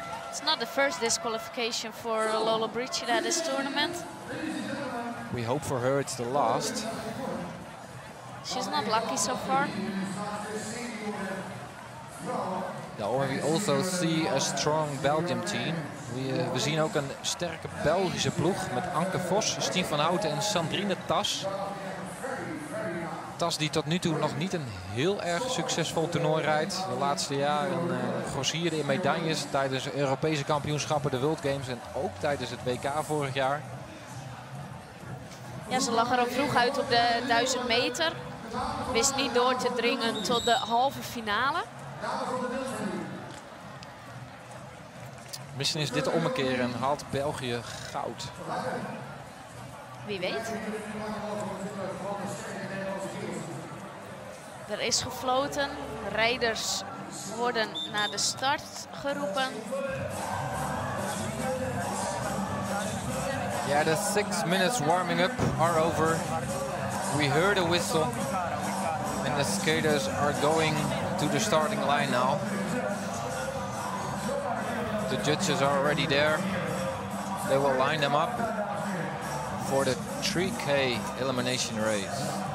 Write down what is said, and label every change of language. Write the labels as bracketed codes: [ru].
[en] It's not the first disqualification for Lollobrigida this tournament. We hope for her it's the last. She's not lucky so far. We also see a strong Belgium team. [nl] We zien ook een sterke Belgische ploeg met Anke Vos, Stien van Houten en Sandrine Tas. Tas die tot nu toe nog niet een heel erg succesvol toernooi rijdt. De laatste jaren grossierde in medailles tijdens de Europese kampioenschappen, de World Games en ook tijdens het WK vorig jaar. Ja, ze lag er al vroeg uit op de 1000 meter. Wist niet door te dringen tot de halve finale. Misschien is dit de ommekeer en haalt België goud. Wie weet. Er is gefloten. Rijders worden naar de start geroepen. [en] Yeah, the 6 minutes warming up are over. We heard a whistle and the skaters are going to the starting line now. The judges are already there. They will line them up for the 3K elimination race.